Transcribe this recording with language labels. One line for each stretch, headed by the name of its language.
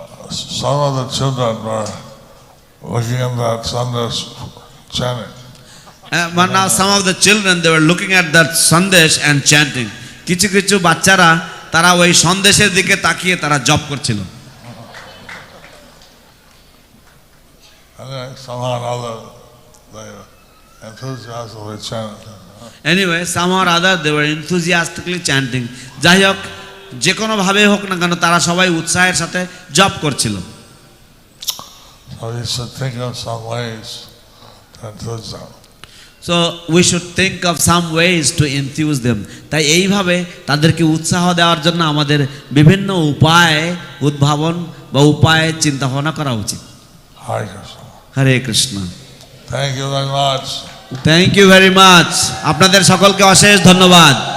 English: Some of the children were looking at that sandesh chanting. But now some of the children, they were looking at that sandesh and chanting.
Bangla: কিছু কিছু বাচ্চারা তারা ওই সন্দেশের দিকে তাকিয়ে তারা জপ করছিল।
English: And then somehow or other they enthusiastically chanted. Anyway, somehow or other they were enthusiastically chanting.
Bangla: যাই হোক, যে কোনো ভাবে হোক না কেন তারা সবাই উৎসাহের সাথে জপ করছিল।
English: So you should think of some ways to enthuse them. So we should think of some ways to enthuse them.
Bangla: তাই এইভাবে তাদেরকে উৎসাহ দেওয়ার জন্য আমাদের বিভিন্ন উপায় উদ্ভাবন বা উপায় চিন্তা ভাবনা করা উচিত।
English: Hare Krishna.
Bangla: Hare Krishna.
English: Thank you very much. Thank you very much.
Bangla: আপনাদের সকলকে অশেষ ধন্যবাদ।